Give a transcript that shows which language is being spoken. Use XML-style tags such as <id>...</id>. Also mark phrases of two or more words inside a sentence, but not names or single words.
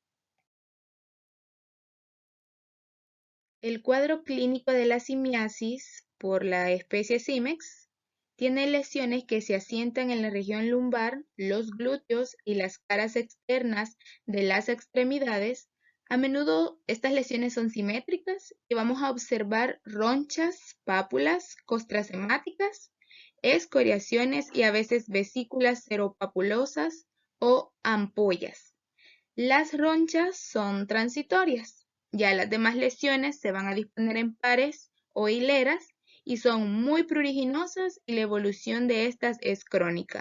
<es>El cuadro clínico de la simiasis por la especie Cimex tiene lesiones que se asientan en la región lumbar, los glúteos y las caras externas de las extremidades. A menudo estas lesiones son simétricas y vamos a observar ronchas, pápulas, costras hemáticas, escoriaciones y a veces vesículas seropapulosas o ampollas. Las ronchas son transitorias. Ya las demás lesiones se van a disponer en pares o hileras y son muy pruriginosas y la evolución de estas es crónica.</es>